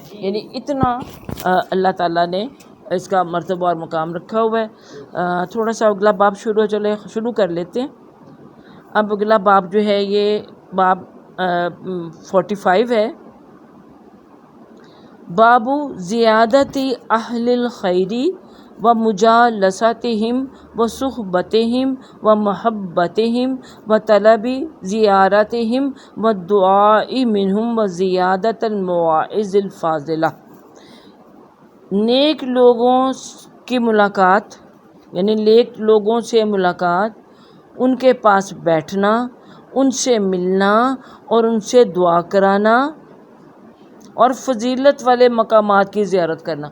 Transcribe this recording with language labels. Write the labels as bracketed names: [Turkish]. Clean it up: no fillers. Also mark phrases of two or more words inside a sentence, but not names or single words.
[Urdu] یعنی اتنا اللہ تعالیٰ نے اس کا مرتبہ اور مقام رکھا ہوا ہے. تھوڑا سا اگلا باب شروع کر لیتے ہیں. اب اگلا باب جو ہے یہ باب 45 ہے. [Arabic] باب زیادت اہل الخیر و مجالستہم و صحبتہم و محبتہم و طلب زیارتہم و دعاء منہم و زیادت المواعظ الفاضلہ. [Urdu] نیک لوگوں کی ملاقات، یعنی نیک لوگوں سے ملاقات، ان کے پاس بیٹھنا، ان سے ملنا اور ان سے دعا کرانا اور فضیلت والے مقامات کی زیارت کرنا.